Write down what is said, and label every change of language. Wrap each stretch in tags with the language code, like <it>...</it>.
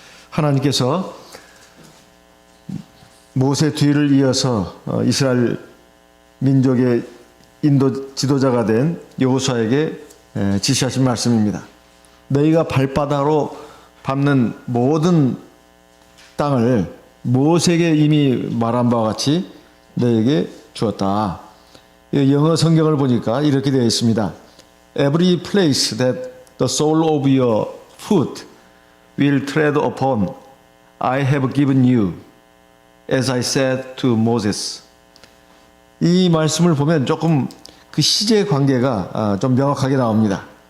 <ko>하나님께서 모세 뒤를 이어서 이스라엘 민족의 인도 지도자가 된 여호수아에게 지시하신 말씀입니다. 너희가 발바닥으로 밟는 모든 땅을 모세에게 이미 말한 바와 같이 너희에게 주었다. 영어 성경을 보니까 이렇게 되어 있습니다.</ko> <en>Every place that the sole of your foot will tread upon, I have given you, as I said to Moses.</en> <ko>이 말씀을 보면 조금 그 시제 관계가 좀 명확하게 나옵니다.</ko>